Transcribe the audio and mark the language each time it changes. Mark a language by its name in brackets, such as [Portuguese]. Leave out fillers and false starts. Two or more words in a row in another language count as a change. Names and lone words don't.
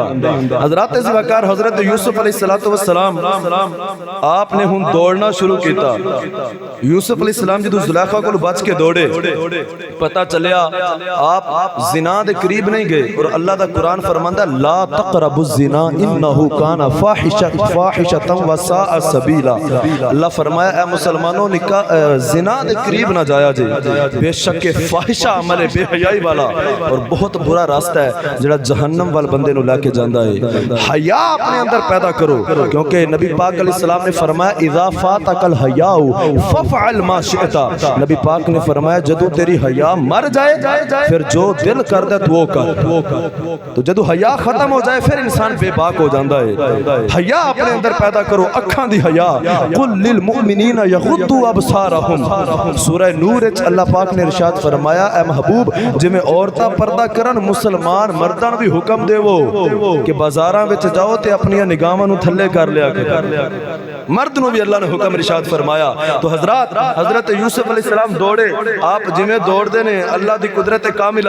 [Punjabi] حضرات ذی وقار حضرت یوسف علیہ الصلوۃ والسلام آپ نے ہن دوڑنا شروع کیا. یوسف علیہ السلام جدوں زلیخا کو بچ کے دوڑے، پتا چلیا آپ زنا دے قریب نہیں گئے اور اللہ دا قرآن فرماندا [Arabic] لا تقربوا الزنا إنه كان فاحشة وساء سبيلا. [Punjabi] اللہ فرمایا اے مسلمانوں نکاح زنا دے قریب نہ جایا جے، بیشک کہ فاحشہ عمل ہے بےحیائی والا اور بہت برا راستہ ہے جیہڑا جہنم ول بندے نوں لے کے جاندا ہے. حیا اپنے اندر پیدا کرو، کیونکہ نبی پاک علیہ السلام نے فرمایا [Arabic] إذا فاتك الحياء فافعل ما شئت. [Punjabi] نبی پاک نے فرمایا جدوں تیری حیا مر جائے فیر جو دل کردا تو او کر. تو جدوں حیا ختم ہو جائے فیر انسان بےباک ہو جاتا ہے. حیا اپنے اندر پیدا کرو، اکھاں دی حیا. [Arabic] قل للمؤمنين يغضوا أبصارهم. [Punjabi] سورہ نور وچ اللہ پاک نے ارشاد فرمایا اے محبوب جویں عورتاں پردہ کرن مسلمان مرداں نوں بھی حکم دیوو کہ بازاراں وچ جاؤ تے اپنی نگاہاں نوں تھلے کر لیا کرو. مرد نوں بھی اللہ نے حکم ارشاد فرمایا۔ تو حضرت یوسف علیہ السلام دوڑے، آپ جویں دوڑدے نے اللہ دی قدرت کاملہ.